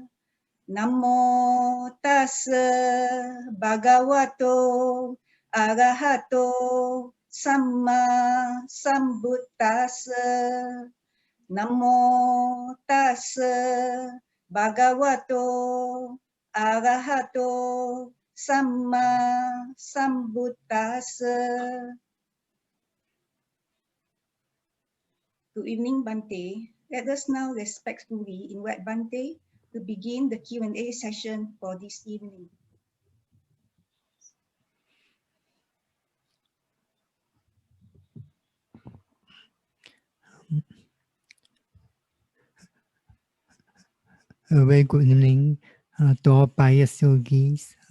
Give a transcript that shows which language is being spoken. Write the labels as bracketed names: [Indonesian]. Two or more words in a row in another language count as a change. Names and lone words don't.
[Pali] Namo tassa bhagavato arahato samma sambuddhassa. Namo tassa bhagavato arahato samma sambuddhassa. [English] Good evening, Bhante. Let us now respectfully invite Bhante to begin the Q&A session for this evening. A very good evening to all pious yogis.